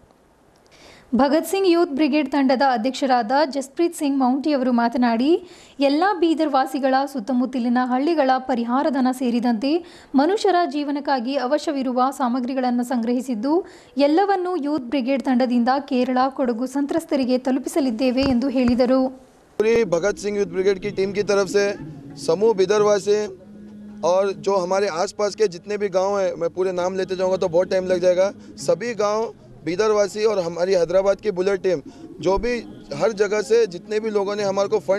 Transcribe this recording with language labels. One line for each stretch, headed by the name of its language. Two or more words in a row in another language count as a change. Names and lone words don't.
Kannada: ಭಗತ್ ಸಿಂಗ್ ಯೂತ್ ಬ್ರಿಗೇಡ್ ತಂಡದ ಅಧ್ಯಕ್ಷರಾದ ಜಸ್ಪ್ರೀತ್ ಸಿಂಗ್ ಮೌಂಟಿ ಅವರು ಮಾತನಾಡಿ, ಎಲ್ಲ ಬೀದರ್ ವಾಸಿಗಳ ಸುತ್ತಮುತ್ತಲಿನ ಹಳ್ಳಿಗಳ ಪರಿಹಾರ ಧನ ಸೇರಿದಂತೆ ಮನುಷ್ಯರ ಜೀವನಕ್ಕಾಗಿ ಅವಶ್ಯವಿರುವ ಸಾಮಗ್ರಿಗಳನ್ನು ಸಂಗ್ರಹಿಸಿದ್ದು, ಎಲ್ಲವನ್ನೂ ಯೂತ್ ಬ್ರಿಗೇಡ್ ತಂಡದಿಂದ ಕೇರಳ, ಕೊಡಗು ಸಂತ್ರಸ್ತರಿಗೆ ತಲುಪಿಸಲಿದ್ದೇವೆ ಎಂದು ಹೇಳಿದರು.
Hindi: भगत सिंह यूथ ब्रिगेड की टीम की तरफ से समूह बिदरवासी और जो हमारे आसपास के जितने भी गांव हैं, मैं पूरे नाम लेते जाऊंगा तो बहुत टाइम लग जाएगा, सभी गांव बीदरवासी और हमारी हैदराबाद की बुलेट टीम, जो भी हर जगह से जितने भी लोगों ने हमारे को फंड्स